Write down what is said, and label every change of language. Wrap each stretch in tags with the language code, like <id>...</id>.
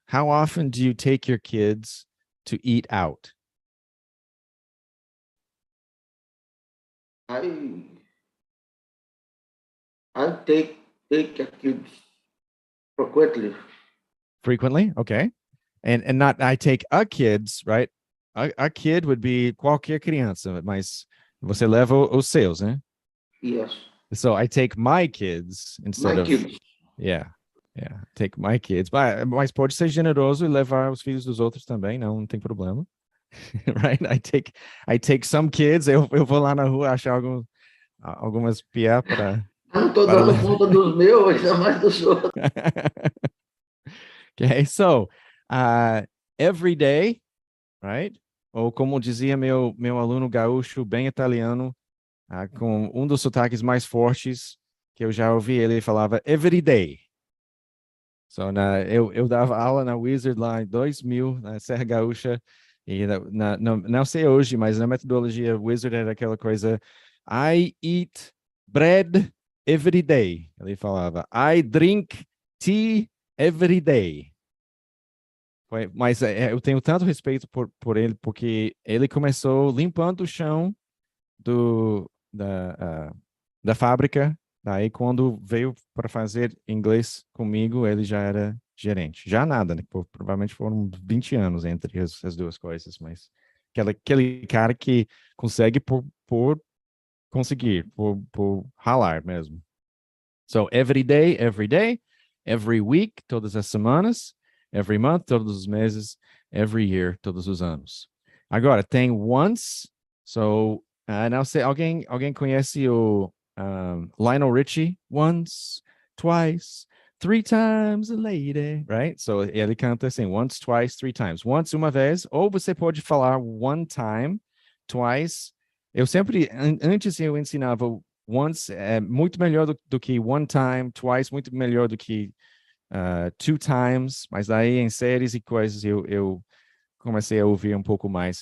<en>How often do you take your kids to eat out? I take a kids frequently. Frequently, okay. And not I take a kids, right? A kid would be</en> <pt>qualquer criança, mas você leva os seus, né?</pt> <en>Yes. So I take my kids instead My of kids. yeah. Take my kids.</en> <pt>Mas pode ser generoso e levar os filhos dos outros também, não tem problema. Right?</pt> <en>I take some kids,</en> <pt>eu vou lá na rua achar algumas piá para Eu não estou dando conta dos meus, ainda mais dos outros.</pt> <en>Okay, so every day, right?</en> <pt>Ou como dizia meu aluno gaúcho, bem italiano, com um dos sotaques mais fortes que eu já ouvi, ele falava</pt> <en>every day.</en> <pt>So, eu dava aula na Wizard lá em 2000, na Serra Gaúcha, e não sei hoje, mas na metodologia Wizard era aquela coisa,</pt> <en>I eat bread every day. Ele falava, I drink tea every day.</en> <pt>Mas eu tenho tanto respeito por ele, porque ele começou limpando o chão da fábrica. Daí, quando veio para fazer inglês comigo, ele já era gerente. Já nada, né? Provavelmente foram 20 anos entre as duas coisas, mas aquele cara que consegue por conseguir, por ralar mesmo.</pt> <en>So, every day, every week,</en> <pt>todas as semanas,</pt> <en>every month,</en> <pt>todos os meses,</pt> <en>every year,</en> <pt>todos os anos. Agora, tem once, so, não sei, alguém conhece o Lionel Richie?</pt> <en>Once, twice, 3 times a lady, right?</en> <pt>So, ele canta assim,</pt> <en>once, twice, 3 times.</en> <pt>Once, uma vez, ou você pode falar</pt> <en>one time,</en> <pt>twice. Eu sempre, antes eu ensinava once é muito melhor do que one time, twice muito melhor do que 2 times, mas aí em séries e coisas eu comecei a ouvir um pouco mais.</pt>